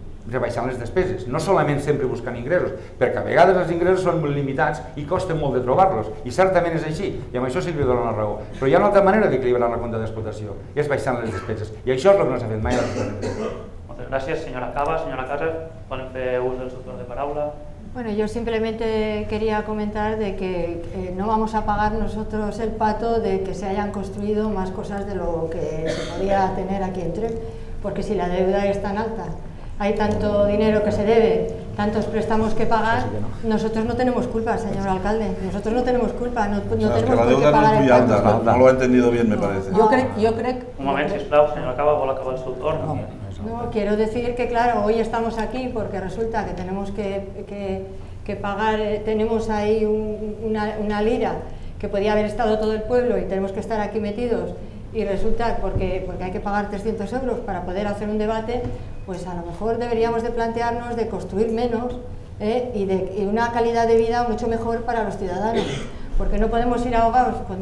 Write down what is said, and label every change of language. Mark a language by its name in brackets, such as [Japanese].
[Catalan] rebaixant les despeses, no solament sempre buscant ingressos, perquè a vegades els ingressos són molt limitats i costen molt de trobar-los, i certament és així, i amb això sí que li dono la raó. Però hi ha una altra manera d'equilibrar la compta d'explotació, i és baixant les despeses, i això és el que no s'ha fet mai a l'Ajuntament. Moltes gràcies, senyora Cava. Senyora Cases, volen fer ús del seu torn de paraula? [Spanish] Bueno, yo simplemente quería comentar de que no vamos a pagar nosotros el pato de que se hayan construido más cosas de lo que se podía tener aquí en Tremp, porque si la deuda es tan alta, hay tanto dinero que se debe, tantos préstamos que pagar, nosotros no tenemos culpa, señor alcalde, nosotros no tenemos culpa, no tenemos que la deuda no es muy alta, no lo ha entendido bien, me parece. [Catalan] Jo crec... Un moment, sisplau, senyora Cava, vol acabar el seu torn? [Spanish] No, quiero decir que claro, hoy estamos aquí porque resulta que tenemos que pagar, tenemos ahí una lira que podía haber estado todo el pueblo y tenemos que estar aquí metidos y resulta porque hay que pagar 300 euros para poder hacer un debate, pues a lo mejor deberíamos de plantearnos de construir menos y una calidad de vida mucho mejor para los ciudadanos, porque no podemos ir ahogados